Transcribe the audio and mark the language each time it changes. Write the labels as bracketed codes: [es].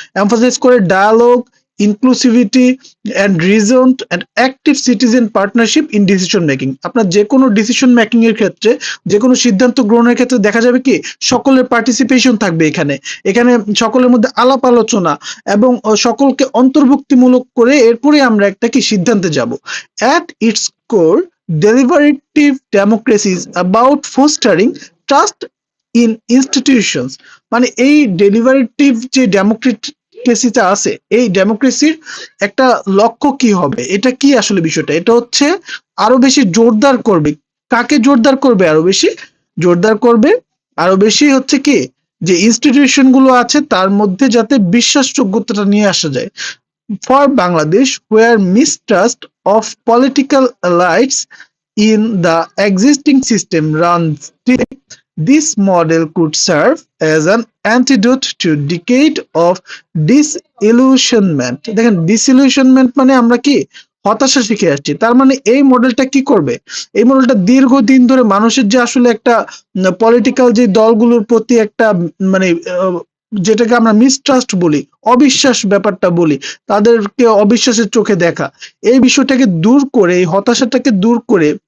[en] Emphasise করে dialogue, inclusivity and reason and active citizen partnership in decision making. [bn] আপনার যে কোনো ডিসিশন মেকিং এর ক্ষেত্রে, যে কোনো সিদ্ধান্ত গ্রহণের ক্ষেত্রে দেখা যাবে কি সকলের পার্টিসিপেশন থাকবে এখানে। এখানে সকলের মধ্যে আলাপ আলোচনা এবং সকলকে অন্তর্ভুক্তিমূলক করে এরপরে আমরা একটা কি সিদ্ধান্তে যাব। [en] At its core, deliberative democracy is about fostering trust in institutions। [bn] মানে এই ডেলিভারেটিভ যে ডেমোক্রেসিটা আছে, এই ডেমোক্রেসির একটা লক্ষ্য কি হবে? এটা কি আসলে বিষয়টা? এটা হচ্ছে আরো বেশি জোরদার করবে। কাকে জোরদার করবে? আরো বেশি জোরদার করবে, আরো বেশি হচ্ছে কি, যে ইনস্টিটিউশন গুলো আছে তার মধ্যে যাতে বিশ্বাসযোগ্যতাটা নিয়ে আসা যায়। [en] For Bangladesh, where mistrust of political elites in the existing system runs deep, this model could serve as an antidote to decade of disillusionment। [bn] দেখেন, disillusionment মানে আমরা কি হতাশা শিখে আসছি। তার মানে এই মডেলটা কি করবে? এই মডেলটা দীর্ঘদিন ধরে মানুষের যে আসলে একটা পলিটিক্যাল যে দলগুলোর প্রতি একটা মানে যেটাকে আমরা মিসট্রাস্ট বলি, অবিশ্বাস ব্যাপারটা বলি, তাদেরকে অবিশ্বাসের চোখে দেখা, এই বিষয়টাকে দূর করে, এই হতাশাটাকে দূর করে